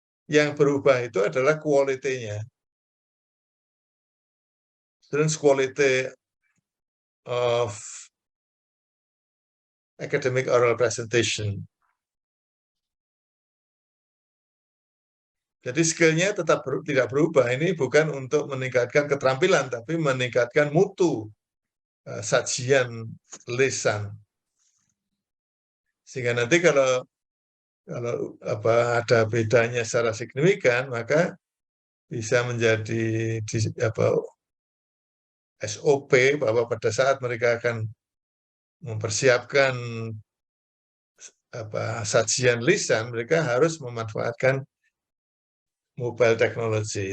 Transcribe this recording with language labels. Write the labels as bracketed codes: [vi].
[id] Yang berubah itu adalah quality-nya. [en] Students' quality of academic oral presentation. [id] Jadi skill-nya tetap tidak berubah. Ini bukan untuk meningkatkan keterampilan, tapi meningkatkan mutu sajian lisan. Sehingga nanti kalau ada bedanya secara signifikan, maka bisa menjadi SOP bahwa pada saat mereka akan mempersiapkan sajian lisan, mereka harus memanfaatkan mobile technology.